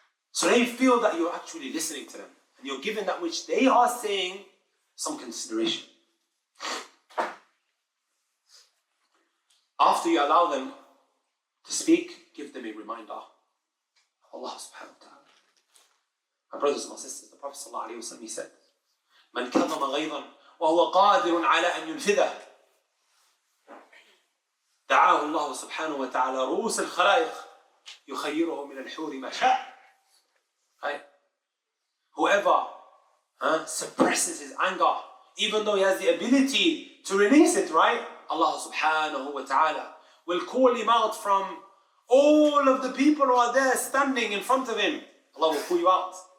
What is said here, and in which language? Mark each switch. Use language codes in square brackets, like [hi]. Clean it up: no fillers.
[en] So they feel that you're actually listening to them and you're giving that which they are saying some consideration. After you allow them to speak, give them a reminder of Allah subhanahu wa ta'ala. My brothers and my sisters, the Prophet ﷺ, he said, [ar] من كظم غيظا وهو قادر على أن ينفذه دعاه الله سبحانه وتعالى رؤوس الخلائق يخيره من الحور ما شاء. [en] Right? Whoever suppresses his anger, even though he has the ability to release it, right? Allah subhanahu wa ta'ala will call him out from all of the people who are there standing in front of him. Allah will pull you out.